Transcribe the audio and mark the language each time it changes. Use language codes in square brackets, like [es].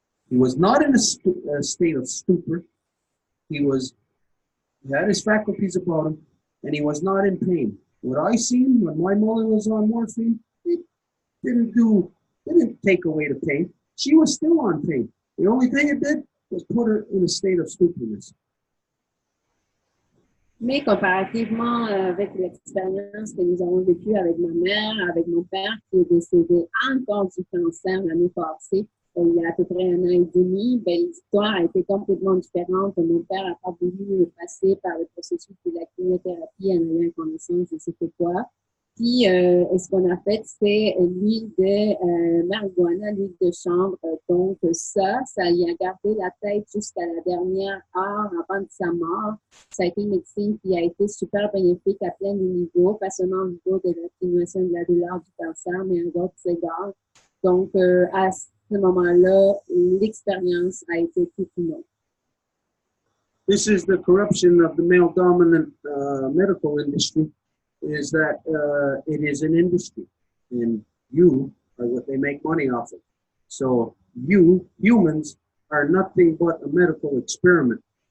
[en] He was not in a state of stupor. He had his faculties about him. And he was not in pain. What I seen when my mother was on morphine, it didn't take away the pain. She was still on pain. The only thing it did was put her in a state of stupidness. [fr] Mais comparativement avec l'expérience que nous avons vécue avec ma mère, avec mon père qui est décédé encore du cancer l'année passée, il y a à peu près 1 an et demi, l'histoire a été complètement différente. Mon père n'a pas voulu passer par le processus de la chimiothérapie en ayant connaissance de c'était quoi. Puis, ce qu'on a fait, c'est l'huile de marijuana, l'huile de chanvre. Donc, ça lui a gardé la tête jusqu'à la dernière heure avant de sa mort. Ça a été une médecine qui a été super bénéfique à plein de niveaux, pas seulement au niveau de l'atténuation de la douleur du cancer, mais à d'autres égards. Donc, à ce moment-là, l'expérience a été toute une autre. [en] This is the corruption of the male-dominant medical industry, is that it is an industry, and you are what they make money off of. So you, humans, are nothing but a medical experiment.